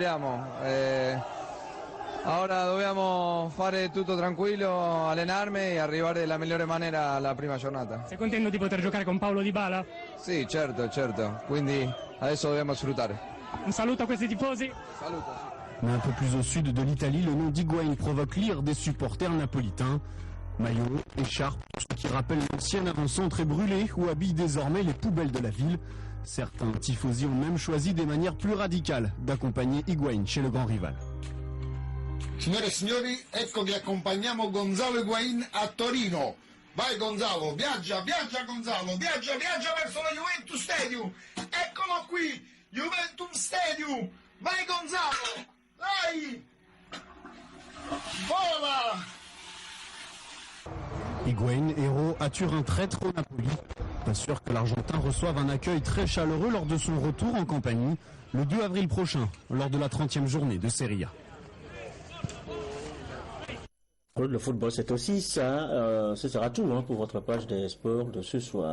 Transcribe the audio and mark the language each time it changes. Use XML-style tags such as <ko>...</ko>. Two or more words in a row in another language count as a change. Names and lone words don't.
<it>Ora dobbiamo fare tutto tranquillo, allenarmi e arrivare nella migliore maniera alla prima giornata. Sei contento di poter giocare con Paolo Dybala? Sì, certo. Quindi adesso dobbiamo sfruttare. Un saluto a questi tifosi. Saluto.</it> <fr>Mais un peu plus au sud de l'Italie, le nom d'Higuaín provoque l'ire des supporters napolitains. Maillot, écharpe, ce qui rappelle l'ancien avant-centre est brûlé ou habille désormais les poubelles de la ville. Certains tifosi ont même choisi des manières plus radicales d'accompagner Higuaín chez le grand rival.</fr> <it>Signore e signori, ecco che accompagniamo Gonzalo Higuaín a Torino. Vai Gonzalo, viaggia Gonzalo, viaggia verso la Juventus Stadium. Eccolo qui, Juventus Stadium. Vai Gonzalo, vai! Vola!</it> <fr>Higuaín, héros à Turin, traître au Napoli. Pas sûr que l'Argentin reçoive un accueil très chaleureux lors de son retour en campagne le 2 avril prochain, lors de la 30e journée de Serie A. Le football, c'est aussi ça. Ce sera tout pour votre page des sports de ce soir.</fr>